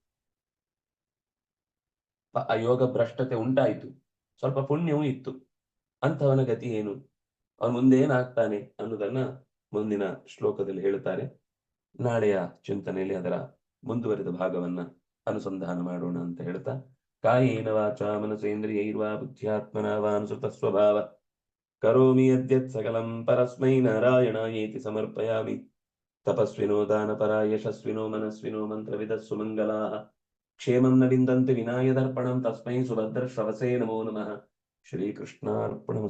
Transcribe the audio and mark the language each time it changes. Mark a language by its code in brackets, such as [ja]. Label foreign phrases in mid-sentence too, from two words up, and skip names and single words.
[kn] ಯೋಗ ಭ್ರಷ್ಟತೆ ಉಂಟಾಯಿತು, ಸ್ವಲ್ಪ ಪುಣ್ಯವೂ ಇತ್ತು, ಅಂಥವನ ಗತಿ ಏನು, ಅವನು ಮುಂದೆ ಏನಾಗ್ತಾನೆ ಅನ್ನೋದನ್ನ ಮುಂದಿನ ಶ್ಲೋಕದಲ್ಲಿ ಹೇಳುತ್ತಾರೆ. ನಾಳೆಯ ಚಿಂತನೆಯಲ್ಲಿ ಅದರ ಮುಂದುವರಿದ ಭಾಗವನ್ನ ಅನುಸಂಧಾನ ಮಾಡೋಣ ಅಂತ ಹೇಳ್ತಾ, [sa] ಕಾಯೇನ ವಾಚಾ ಮನಸೇಂದ್ರಿಯೈರ್ವಾ ಬುದ್ಧ್ಯಾತ್ಮನಾ ವಾ ಅನುಸೃತ ಸ್ವಭಾವ ಕರೋಮಿ ಯದ್ಯತ್ ಸಕಲಂ ಪರಸ್ಮೈ ನಾರಾಯಣಾಯೇತಿ ಸಮರ್ಪಯಾಮಿ. ತಪಸ್ವಿನೋ ದಾನಪರಾ ಯಶಸ್ವಿನೋ ಮನಸ್ವಿನೋ ಮಂತ್ರವಿದಃ ಸುಮಂಗಲಾಃ ಕ್ಷೇಮಂ ನ ವಿಂದಂತಿ ವಿನಾಯದರ್ಪಣಂ ತಸ್ಮೈ ಸುಭದ್ರ ಶ್ರವಸೇ ನಮೋ ನಮಃ.